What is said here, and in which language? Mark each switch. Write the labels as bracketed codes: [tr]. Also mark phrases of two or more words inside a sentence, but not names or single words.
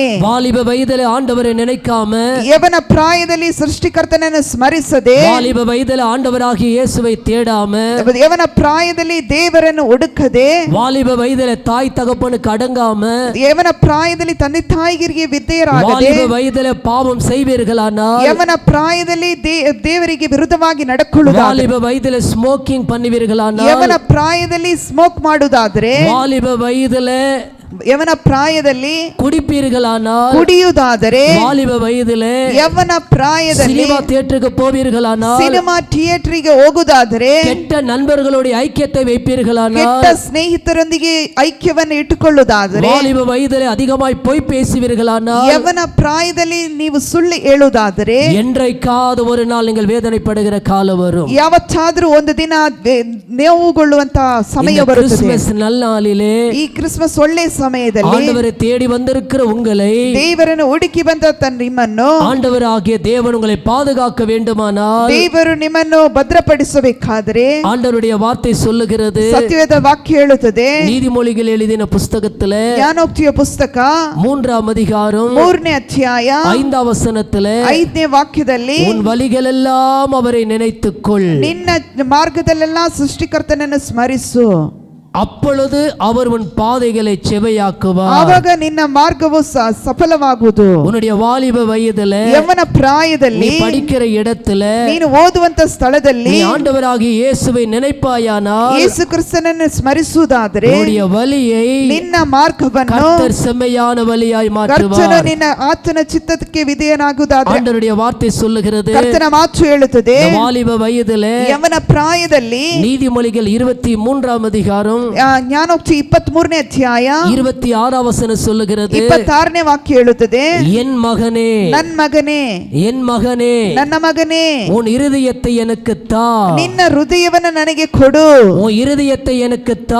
[ta] வாலிப வயதிலே ஆண்டவரை நினைக்காம, [kn] ಯವನ ಪ್ರಾಯದಲ್ಲಿ ಸೃಷ್ಟಿಕರ್ತನನ್ನು ಸ್ಮರಿಸದೆ, [ta] வாலிப வயதிலே ஆண்டவராகிய இயேசுவை தேடாம, [kn] ಯವನ ಪ್ರಾಯದಲ್ಲಿ ದೇವರನ್ನು ಹುಡುಕದೆ, [ta] வாலிப வயதிலே தாய் தகப்பனுக்கு அடங்காம, [kn] ಯವನ ಪ್ರಾಯದಲ್ಲಿ ತಂದೆ ತಾಯಿಗೆ ವಿಧೇಯರಾಗದೆ, [ta] வாலிப வயதிலே பாவம் செய்வீர்களானால், [kn] ಯವನ ಪ್ರಾಯದಲ್ಲಿ ದೇವರಿಗೆ ವಿರುದ್ಧವಾಗಿ ನಡ್ಕೊಳ್ಳುವುದಾದರೆ, [ta] வாலிப வயதிலே ஸ்மோக்கிங் பண்ணுவீர்களானால், [kn] ಯವನ ಪ್ರಾಯದಲ್ಲಿ ಸ್ಮೋಕ್ ಮಾಡುವುದಾದರೆ, [ta] வாலிப வயதிலே [kn] ಯವನ ಪ್ರಾಯದಲ್ಲಿ [ta] குடிப்பீர்களானால், [kn] ಕುಡಿಯುವುದಾದರೆ, [ta] வாலிப வயதிலே [kn] ಯವನ ಪ್ರಾಯದಲ್ಲಿ [ta] சினிமா தியேட்டருக்கு போவீர்களானால், [kn] ಸಿನಿಮಾ ಥಿಯೇಟರ್ಗೆ ಹೋಗುವುದಾದರೆ, [ta] கெட்ட நண்பர்களுடைய ஐக்கியத்தை வைப்பீர்களானால், [kn] ಕೆಟ್ಟ ಸ್ನೇಹಿತರೊಂದಿಗೆ ಐಕ್ಯವನ್ನು ಇಟ್ಟುಕೊಳ್ಳುವುದಾದರೆ, [ta] வாலிப வயதிலே அதிகமாய் பொய் பேசுவீர்களானால், [kn] ಯವನ ಪ್ರಾಯದಲ್ಲಿ ನೀವು ಸುಳ್ಳು ಹೇಳುವುದಾದರೆ, [ta] என்றைக்காவது ஒரு நாள் நீங்கள் வேதனைப்படுகிற காலம் வரும். [kn] ಯಾವತ್ತಾದ್ರೂ ಒಂದು ದಿನ ನೋವುಗೊಳ್ಳುವಂತ ಸಮಯ [ta] இந்த [kn] ಬರುತ್ತದೆ. [ta] கிறிஸ்துமஸ் நல்நாளிலே [kn] ಈ ಕ್ರಿಸ್ಮಸ್ ಒಳ್ಳೆ ಸಮಯದಲ್ಲಿ [ta] ஆண்டவரை தேடி வந்திருக்கிற உங்களை [kn] ದೇವರನ್ನು ಹುಡುಕಿ ಬಂದ ನಿಮ್ಮನ್ನು [ta] ஆண்டவராகிய தேவன் உங்களை பாதுகாக்க வேண்டுமானால், [kn] ದೇವರು ನಿಮ್ಮನ್ನು ಭದ್ರಪಡಿಸಬೇಕಾದರೆ, [ta] ஆண்டவருடைய வார்த்தை சொல்லுகிறது, [kn] ಸತ್ಯವೇದ ವಾಕ್ಯ ಹೇಳುತ್ತದೆ, [ta] நீதிமொழிகள் எழுதின புஸ்தகத்திலே [kn] ಜ್ಞಾನೋಕ್ತಿಯ ಪುಸ್ತಕ [ta] 3ஆம் அதிகாரம் [kn] 3ನೇ ಅಧ್ಯಾಯ [ta] 5ஆம் வசனத்திலே, [kn] 5ನೇ ವಾಕ್ಯದಲ್ಲಿ, [ta] உன் வழிகளெல்லாம் அவரை நினைத்துக்கொள், [kn] ನಿನ್ನ ಮಾರ್ಗದಲ್ಲೆಲ್ಲ ಸೃಷ್ಟಿಕರ್ತನನ್ನು ಸ್ಮರಿಸು, [ta] அப்பொழுது அவர் உன் பாதைகளை செவையாக்குவார். [kn] ಆವಾಗ ನಿನ್ನ ಮಾರ್ಗವು ಸಫಲವಾಗುವುದು. [ta] உன்னுடைய வாலிப வயதிலே, [kn] ಯವನ ಪ್ರಾಯದಲ್ಲಿ, [ta] நீ படிக்கிற இடத்துல, [kn] ನೀನು ಓದುವಂತ ಸ್ಥಳದಲ್ಲಿ [ta] நீ ஆண்டவராகிய இயேசுவை நினைப்பாயானால், [kn] ಯೇಸು ಕ್ರಿಸ್ತನನ್ನು ಸ್ಮರಿಸುವುದಾದರೆ, [ta] உன்னுடைய வழியை [kn] ನಿನ್ನ ಮಾರ್ಗವನ್ನು [ta] கர்த்தர் செம்மையான வழியாய் [kn] ಕರ್ತನು [ta] மாற்றுவார். [kn] ನಿನ್ನ ಆತನ ಚಿತ್ತಕ್ಕೆ ವಿಧೇಯನಾಗುವುದಾದರೆ, [ta] ஆண்டவருடைய வார்த்தை சொல்லுகிறது, [kn] ಕರ್ತನ ಮಾತು ಹೇಳುತ್ತದೆ, [ta] இந்த வாலிப வயதிலே [kn] ಯವನ ಪ್ರಾಯದಲ್ಲಿ, [ta] நீதிமொழிகள் 23ஆம் அதிகாரம் [kn] ಜ್ಞಾನೋಕ್ತಿ 23ನೇ ಅಧ್ಯಾಯ [ta] 26ஆம் வசனம் சொல்லுகிறது, [kn] 26ನೇ ವಾಕ್ಯ ಹೇಳುತ್ತದೆ, [ta] என் மகனே, [kn] ನನ್ನ ಮಗನೇ, [ta] என் மகனே, [kn] ನನ್ನ ಮಗನೇ, [ta] உன் இருதயத்தை எனக்கு தா, [kn] ನಿನ್ನ ಹೃದಯವನ್ನು ನನಗೆ ಕೊಡು, [ta] உன் இருதயத்தை எனக்கு தா.